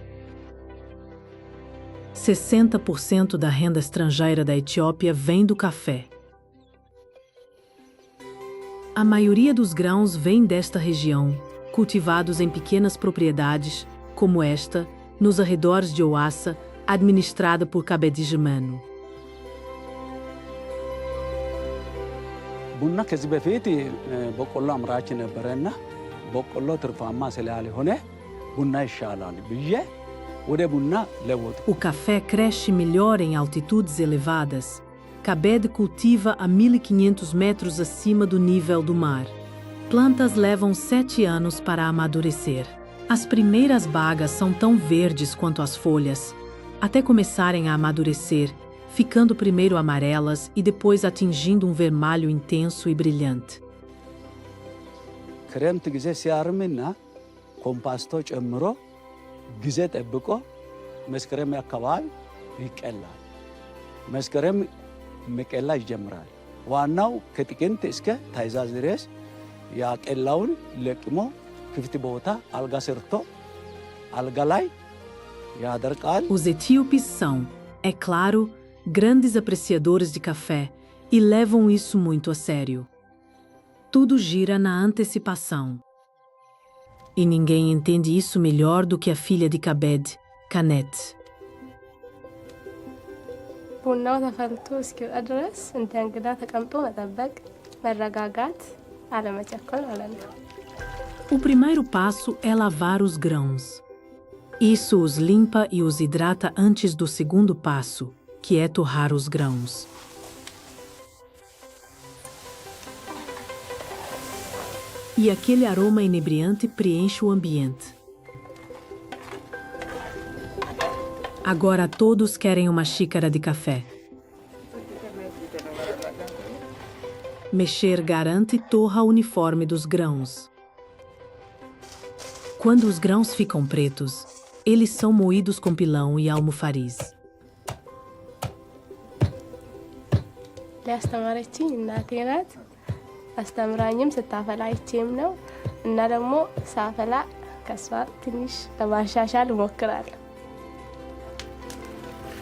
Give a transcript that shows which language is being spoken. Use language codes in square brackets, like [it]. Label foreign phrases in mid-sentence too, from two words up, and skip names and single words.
[pt] 60% da renda estrangeira da Etiópia vem do café. A maioria dos grãos vem desta região, cultivados em pequenas propriedades, como esta, nos arredores de Oassa, administrada por Kabedi Germano. [am] ቡና ከዚህ በፊት በቆሎ አምራች ነበረና በቆሎ ትርፋማ ስላልሆነ ቡና ይሻላል ብዬ ወደ ቡና ለወጡ። [pt] O café cresce melhor em altitudes elevadas. Kabed cultiva a 1.500 metros acima do nível do mar. Plantas levam 7 anos para amadurecer. As primeiras bagas são tão verdes quanto as folhas, até começarem a amadurecer, ficando primeiro amarelas e depois atingindo um vermelho intenso e brilhante. [am] ክረምት ጊዜ ሲያርምና ኮምፓስቶ ጨምሮ ጊዜ ጠብቆ መስከረም አካባቢ ይቀላል። መስከረም መቀላ ይጀምራል። ዋናው ከጥቅምት እስከ ታኅሳስ ድረስ ያቀላውን ለቅሞ ክፍት ቦታ አልጋ ሰርቶ አልጋ ላይ ያደርቃል። [pt] Os etíopes são, é claro, grandes apreciadores de café e levam isso muito a sério. Tudo gira na antecipação. E ninguém entende isso melhor do que a filha de Kabed, Kanet. [am] ቡናው ተፈልቶ እስኪወጣ ድረስ እንደ እንግዳ ተቀምጦ መጠበቅ፣ መረጋጋት፣ አለመቸኮል ማለት ነው። [pt] O primeiro passo é lavar os grãos. Isso os limpa e os hidrata antes do segundo passo, que é torrar os grãos. E aquele aroma inebriante preenche o ambiente. Agora todos querem uma xícara de café. Mexer garante e torra o uniforme dos grãos. Quando os grãos ficam pretos, eles são moídos com pilão e almofariz. [am] ሊያስተማረችኝ እናቴ ናት። አስተምራኝም ስታፈላ አይቼም ነው እና ደግሞ ሳፈላ ከሷ ትንሽ ለማሻሻል እሞክራለሁ።